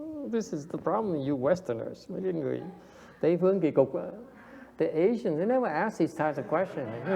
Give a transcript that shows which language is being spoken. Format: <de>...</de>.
<en>This is the problem, you Westerners.</en> <vi>Mấy cái người Tây phương kỳ cục.</vi> <en>The Asians, they never ask these types of questions.</en>